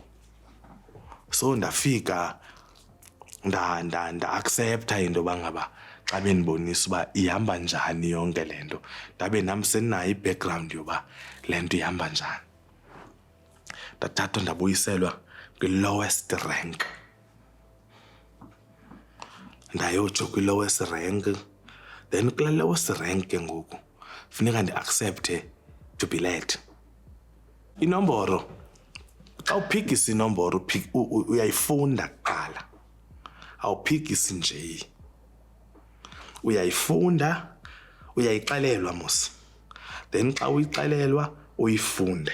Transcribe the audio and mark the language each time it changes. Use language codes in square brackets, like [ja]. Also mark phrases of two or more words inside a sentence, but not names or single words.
[xh] So ndafika nda-accepta into bangaba xa bendibonisa uba ihamba njani yonke le nto, ndabe nam sendinayo i-background yoba le nto ihamba njani. Ndathathwa ndabuyiselwa [en] kwi-lowest rank. [xh] Ndayotsho [en] kwi-lowest rank, [xh] then kula [en] lowest rank [xh] ke ngoku funeka ndi-accepte [en] to be led. [xh] Inomboro, xa uphikisa inomboro uyayifunda kuqala, awuphikisi nje. Uyayifunda, uyayixelelwa mos, then xa uyixelelwa uyifunde.